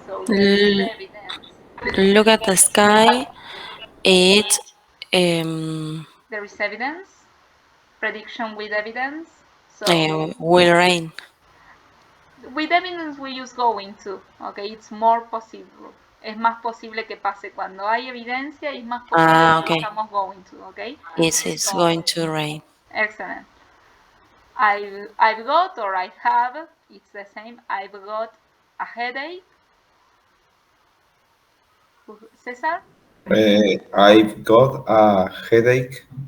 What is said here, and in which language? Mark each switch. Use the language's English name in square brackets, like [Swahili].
[English] So there is evidence. Look at the sky. It There is evidence. Prediction with evidence. So will rain. with evidence we use going to, okay? It's more possible. [Spanish] Es más posible que pase cuando hay evidencia y es más posible que [English] Okay. [Spanish] usamos going to, okay? [English] It's going to rain. Excellent. I've got or I have, it's the same. I've got a headache. Cesar? I've got a headache.